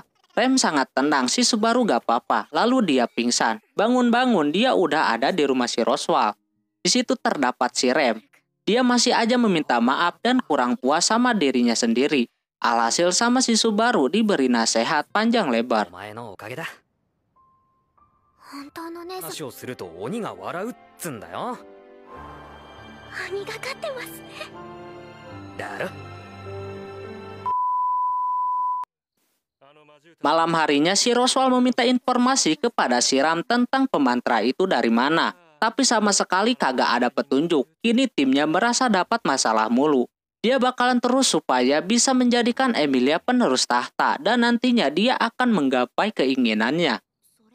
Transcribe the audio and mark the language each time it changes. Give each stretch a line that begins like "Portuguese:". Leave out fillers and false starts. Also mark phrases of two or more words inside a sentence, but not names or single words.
Indonesian: Rem sangat tenang, si Subaru gak apa-apa, lalu dia pingsan. Bangun-bangun dia udah ada di rumah si Roswal. Di situ terdapat si Rem. Dia masih aja meminta maaf dan kurang puas sama dirinya sendiri. Alhasil sama si Subaru diberi nasihat panjang lebar.
Japanese: 本当の姉さん、話をすると鬼が笑うっつんだよ。鬼がかってますね。だろ。
Indonesian: Malam harinya si Roswal meminta informasi kepada si Ram tentang pemantra itu dari mana. Tapi sama sekali kagak ada petunjuk. Kini timnya merasa dapat masalah mulu. Dia bakalan terus supaya bisa menjadikan Emilia penerus tahta dan nantinya dia akan menggapai keinginannya.